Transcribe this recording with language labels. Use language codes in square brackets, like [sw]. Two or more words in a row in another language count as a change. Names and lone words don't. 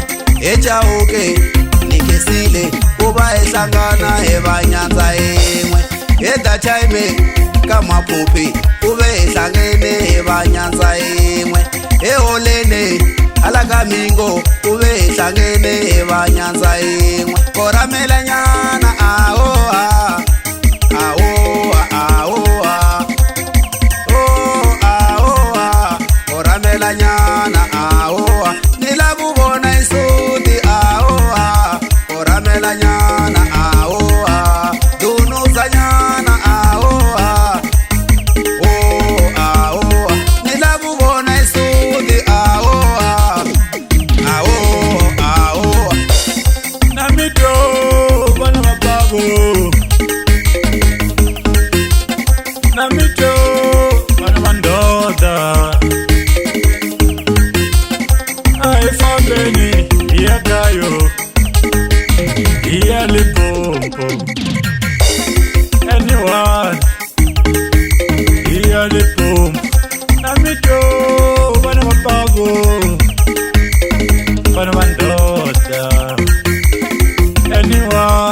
[ts] Echauke ni khesile ku va hi hlangana hi vanyandza yin'we. Edachime ka Mapope ku ve hi hlangene hi vanyandza yin'we. Eholeni ala ka Mingo ku ve hi hlangene hi vanyandza yin'we. Koramela nyana aho ha aho aho oh aho koramela nyana aho ni la ku vona isuti aho koramela nyana aho dunuza nyana aho oh aho ni la ku vona isuti aho aho Na mito vana va bavo, na mito vana va ndoda. A hi fambeni hi ya kayo hi ya Limpopo. Anyone hi ya Limpopo. Na mito vana va bavo, vana va ndoda. [en] order. Anyone